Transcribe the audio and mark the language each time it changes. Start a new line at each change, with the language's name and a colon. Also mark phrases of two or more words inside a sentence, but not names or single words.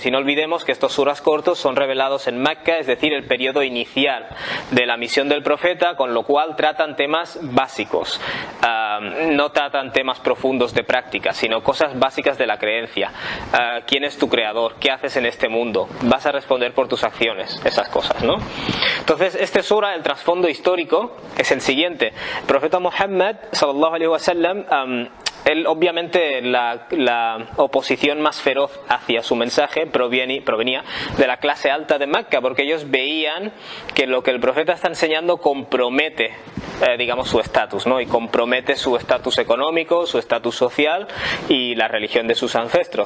Spanish: Y no olvidemos que estos suras cortos son revelados en Mecca, es decir, el periodo inicial de la misión del profeta, con lo cual tratan temas básicos, no tratan temas profundos de práctica, sino cosas básicas de la creencia. ¿Quién es tu creador? ¿Qué haces en este mundo? Vas a responder por tus acciones, esas cosas, ¿no? Entonces, este sura, el trasfondo histórico es el siguiente. El profeta Muhammad
Arabic: صلى الله عليه وسلم,
Spanish: él, obviamente, la oposición más feroz hacia su mensaje provenía de la clase alta de Mecca, porque ellos veían que lo que el profeta está enseñando compromete, digamos, su estatus, ¿no? Y compromete su estatus económico, su estatus social y la religión de sus ancestros.